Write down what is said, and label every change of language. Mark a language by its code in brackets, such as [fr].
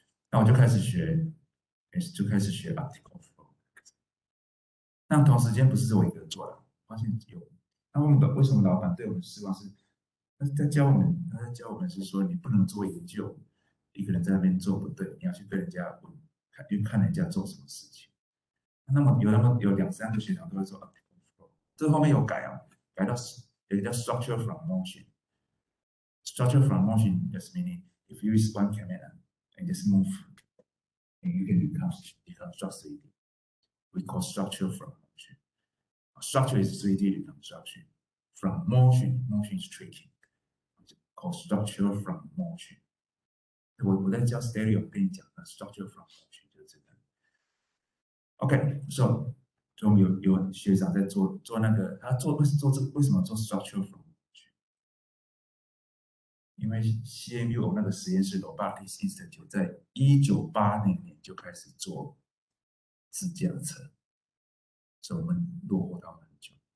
[zh] 那我就开始学 optical flow。那同时间不是我一个人做的，发现有。那为什么老板对我们失望是？他在教我们是说，你不能做研究，一个人在那边做不对，你要去跟人家问，看人家做什么事情。那么有2、3个学长都会做 optical flow， 这后面有改啊，改到有一个叫 [en] structure from motion。structure from motion just meaning if you use one camera and just move, and you can become structure 3D. We call structure from motion. Structure is 3D reconstruction. From motion is tracking. Called structure from motion. [zh] 我在教 stereo 跟你讲的 structure from motion 就是这个。 OK，so 我们有学长在做那个，他为什么做 structure from motion？因为 CMU 那个实验室 Robotics Institute 在1980年就开始做自驾车，所以我们落后他们很久。